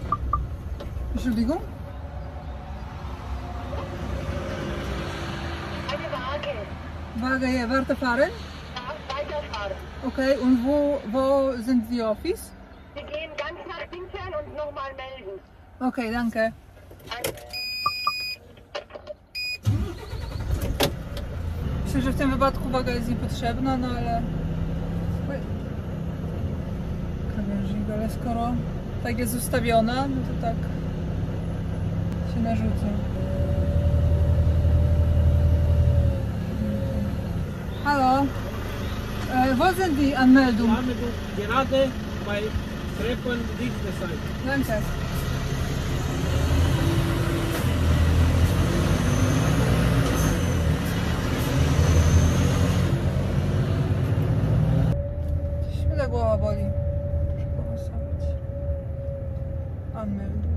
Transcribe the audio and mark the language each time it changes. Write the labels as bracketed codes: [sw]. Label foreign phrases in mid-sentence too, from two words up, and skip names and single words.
[de] Entschuldigung? Uwaga, weiterfahren? Ja, weiterfahren. Okay, und wo sind die Office? Wir gehen ganz nach Dingern und nochmal melden. Okay, danke. [pl] Myślę, że w tym wypadku uwaga jest niepotrzebna, no ale... Krawężnik, ale skoro tak jest ustawiona, no to tak się narzuca. [de] Hallo, wo sind die Anmeldung? Anmeldung gerade bei Treppen linke Seite. Danke. [pl] Gdzieś głowa boli. Muszę powysować. Anmeldung.